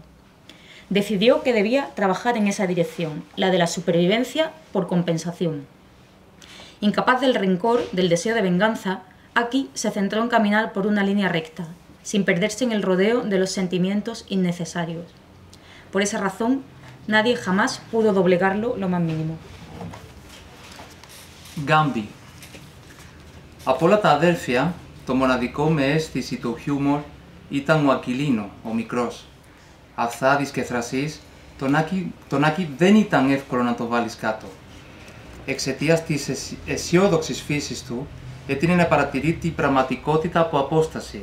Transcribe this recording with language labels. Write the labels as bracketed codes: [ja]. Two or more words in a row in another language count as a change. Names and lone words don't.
[es] Decidió que debía trabajar en esa dirección, la de la supervivencia por compensación. Incapaz del rencor, del deseo de venganza, Aki se centró en caminar por una línea recta, sin perderse en el rodeo de los sentimientos innecesarios. Por esa razón, nadie jamás pudo doblegarlo lo más mínimo. Gambi. [el] Από όλα τα αδέρφια, το μοναδικό με αίσθηση του χιούμορ ήταν ο Ακιλίνο, ο μικρός. Αυθάδης και θρασής, τον Άκη δεν ήταν εύκολο να το βάλεις κάτω. Εξαιτίας της αισιόδοξης φύσης του, έτεινε να παρατηρεί την πραγματικότητα από απόσταση.